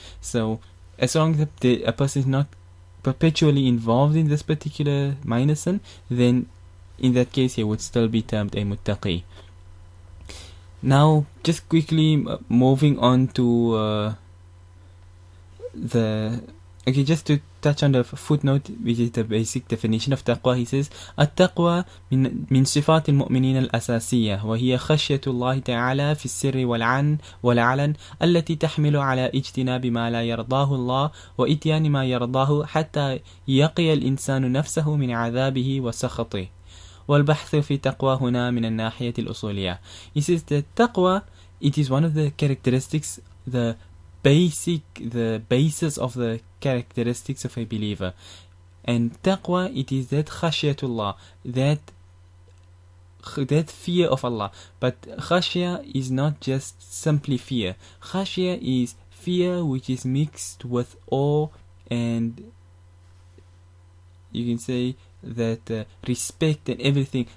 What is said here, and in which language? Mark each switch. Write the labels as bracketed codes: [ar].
[en] So as long as a person is not perpetually involved in this particular minor sin, then in that case he would still be termed a muttaqi. Now, just quickly moving on to just to touch on the footnote, which is the basic definition of taqwa. He says, [ar] التقوى من صفات المؤمنين الأساسية وهي خشية الله تعالى في السر والعلن التي تحمل على اجتناب ما لا يرضاه الله وإتيان ما يرضاه حتى يقي الإنسان نفسه من عذابه وسخطه. والبحث في تقوى هنا من الناحية الأصولية. [en] He says that taqwa, it is one of the characteristics, the basis of the characteristics of a believer. And taqwa, it is that khashiyatullah, that fear of Allah. But khashya is not just simply fear. Khashya is fear which is mixed with awe, and you can say that respect and everything.